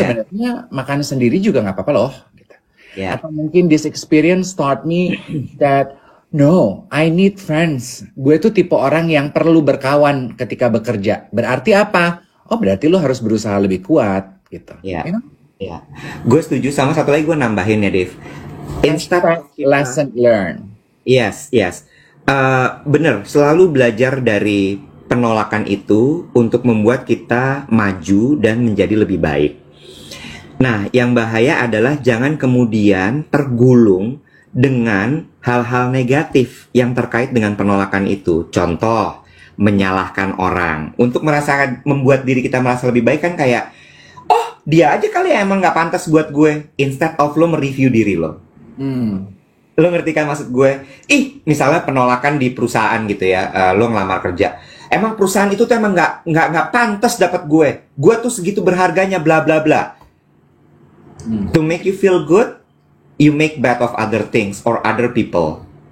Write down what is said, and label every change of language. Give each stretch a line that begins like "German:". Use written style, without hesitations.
Indonesian: sebenarnya makan sendiri juga nggak apa-apa loh. Gitu. ya, Atau mungkin
English: this experience taught me that no, I need friends.
Indonesian: Gue tuh tipe orang yang perlu berkawan ketika bekerja. Berarti apa? Oh, berarti lo harus berusaha lebih kuat gitu. ya,
English: You know?
Indonesian: ya. Gue setuju, sama satu lagi gue nambahin ya, Dave.
English: Instead of
Indonesian: kita,
English: Lesson learned. yes, yes.
Indonesian: Bener, selalu belajar dari penolakan itu untuk membuat kita maju dan menjadi lebih baik. Nah, yang bahaya adalah jangan kemudian tergulung dengan hal-hal negatif yang terkait dengan penolakan itu. Contoh, menyalahkan orang. Untuk merasakan, membuat diri kita merasa lebih baik kan kayak, oh dia aja kali ya emang nggak pantas buat gue.
English: Instead of
Indonesian: lo mereview diri lo. Hmm. Lo ngerti kan maksud gue? Misalnya penolakan di perusahaan gitu ya, lo ngelamar kerja. Emang perusahaan itu tuh emang nggak pantas dapat gue. Gue tuh segitu berharganya, bla bla bla.
English: To make you feel good, you make bad of other things or other people.